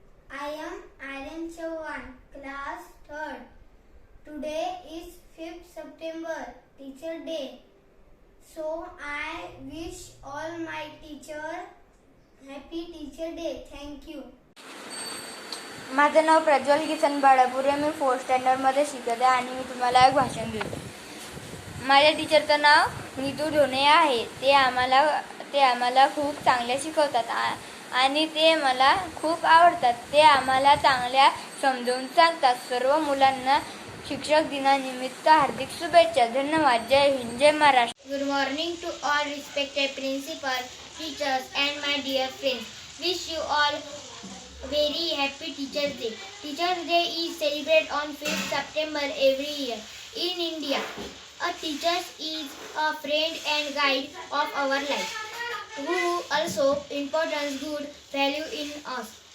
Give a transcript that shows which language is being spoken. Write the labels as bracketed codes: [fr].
[en] I am Aryan Chauhan, class 3rd. Today is 5th September, Teacher Day. So I wish all my teacher happy Teacher Day. Thank you. [mr] माझं नाव प्रज्वल किसन बाळापुरे. मी 4th स्टँडर्डमध्ये शिकत आहे आणि मी तुम्हाला एक भाषण देतो. माझ्या टीचरचं नाव नीतू ढोणे आहे. ते आम्हाला खूप चांगले शिकवतात. आणि ते मला खूप आवडतात. ते आम्हाला चांगल्या समजावून सांगतात. सर्व मुलांना शिक्षक दिनानिमित्त हार्दिक शुभेच्छा. धन्यवाद. जय हिंद, जय Maharashtra. [en] Good morning to all respected principal, teachers and my dear friends. Wish you all very happy Teachers Day. Teachers Day is celebrated on 5th September every year. In India, a teacher is a friend and guide of our life, who also importance good value in us.